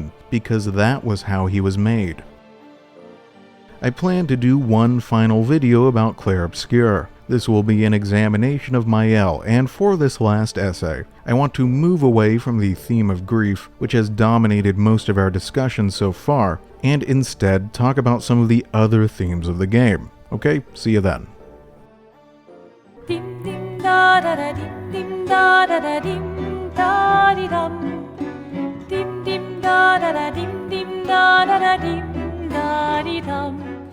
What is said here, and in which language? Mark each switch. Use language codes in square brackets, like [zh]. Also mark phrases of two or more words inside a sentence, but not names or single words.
[en] because that was how he was made. I plan to do one final video about Clair Obscur. This will be an examination of Mael, and for this last essay, I want to move away from the theme of grief, which has dominated most of our discussion so far, and instead talk about some of the other themes of the game. Okay, see you then. Dim dim da da da dim dim da da da dim da di dum. Dim dim da da da dim dim da da da dim da di dum.